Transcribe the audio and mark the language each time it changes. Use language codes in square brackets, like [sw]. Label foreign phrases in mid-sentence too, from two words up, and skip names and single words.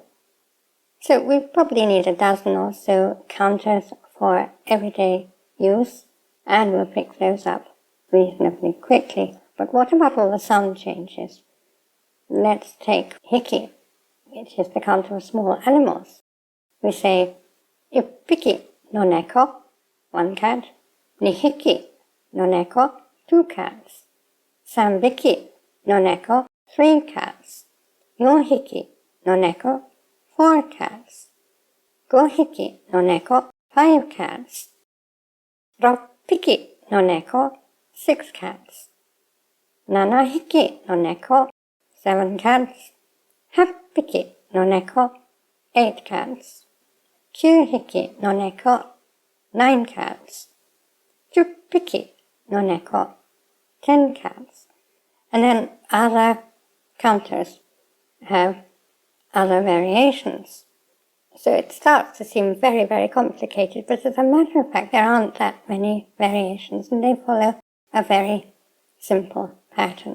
[en] So we probably need a dozen or so counters for everyday use, and we'll pick those up reasonably quickly. But what about all the sound changes? Let's take hiki, which is the counter of small animals. We say, [ja] 1匹の猫, 1 cat. 二匹の猫, 2 cats. 3匹の猫, 3 cats. 4匹の猫, 4 cats. 5匹の猫, 5 cats. 6匹の猫, 6 cats. 7匹の猫, 7 cats. 8匹の猫, 8 cats. 9匹の猫, 9 cats. 10匹の猫, 10 cats. [en] And then other counters have other variations. So it starts to seem very, very complicated, but as a matter of fact, there aren't that many variations, and they follow a very simple pattern.